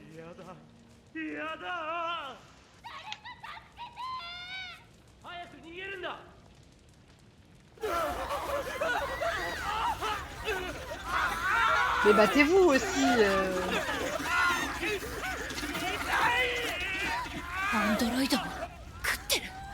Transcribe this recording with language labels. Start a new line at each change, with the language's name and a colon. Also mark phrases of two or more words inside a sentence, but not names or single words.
Japanese: だやだ早く逃げるんだ
French: Mais battez-vous aussi
Japanese: アンドロイドも食ってる。